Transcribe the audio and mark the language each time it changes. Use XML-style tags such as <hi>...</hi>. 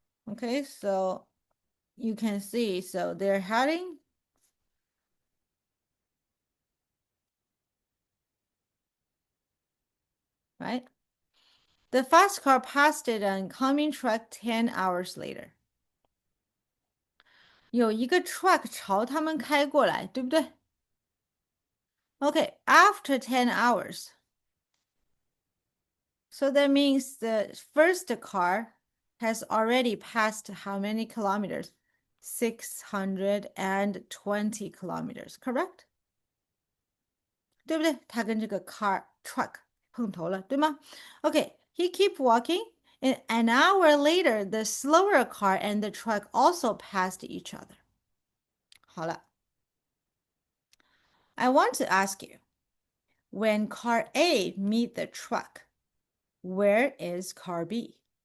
<en>Okay, so you can see, so they're heading right? The fast car passed it on coming truck 10 hours later.</en> <zh>有一个 truck 朝他们开过来，对不对？</zh> <en>Okay, after 10 hours. So that means the first car has already passed how many kilometers? 620 kilometers, correct?</en> <zh>对不对？它跟这个 car truck 碰头了，对吗？</zh> <en>Okay, he keep walking, and an hour later, the slower car and the truck also passed each other.</en> <zh>好了，</zh> <en>I want to ask you, when car A meet the truck, where is car B?</en>